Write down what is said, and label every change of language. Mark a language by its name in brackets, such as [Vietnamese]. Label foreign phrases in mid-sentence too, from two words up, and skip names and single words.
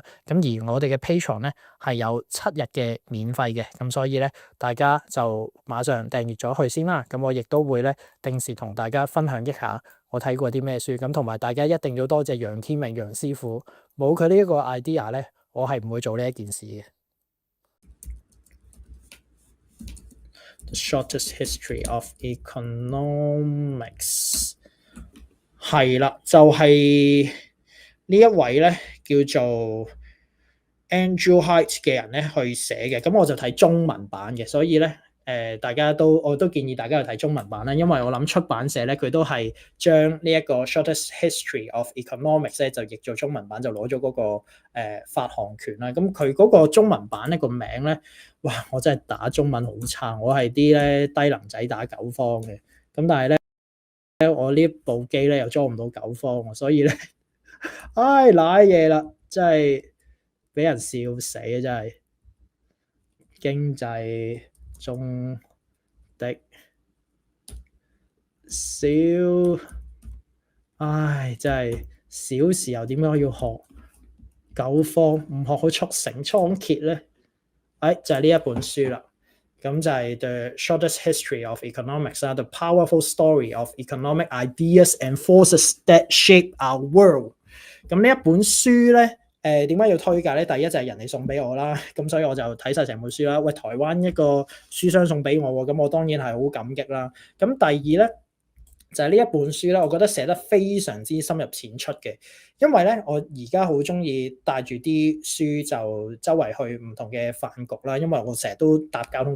[Cantonese] 咁而我哋嘅 Patreon 咧係有7日嘅免費嘅，咁所以咧大家就馬上訂閱咗佢先啦。咁我亦都會咧定時同大家分享一下我睇過啲咩書。咁同埋大家一定要多謝楊天明楊師傅，冇佢呢一個 idea 咧，我係唔會做呢一件事嘅。The shortest history of economics 係啦，就係呢一位咧叫做 Andrew Haidt 嘅人咧去寫嘅。咁我就睇中文版嘅，所以咧我都建議大家去睇中文版啦，因為我諗出版社咧佢都係將呢一個 shortest history of economics 咧就譯做中文版，就攞咗嗰個發行權啦。咁佢嗰個中文版咧個名咧，哇！我真係打中文好差，我係啲咧低能仔打九方嘅。咁但係咧我呢部機咧又裝唔到九方，所以咧唉瀨嘢啦，真係俾人笑死啊！真係經濟中的小，唉，真係小時候點解要學九方，唔學好速成倉頡咧？就係呢一本書啦。咁就係 The Shortest History of Economics 啦，The Powerful Story of Economic Ideas and Forces That Shape Our World。咁呢一本書咧，點解要推介咧？第一就係人哋送俾我啦，咁所以我就睇晒成本書啦。喂，台灣一個書商送俾我喎，咁我當然係好感激啦。咁第二咧就係呢一本書咧，我覺得寫得非常之深入淺出嘅。因為咧，我而家好中意帶住啲書就周圍去唔同嘅飯局啦，因為我成日都搭交通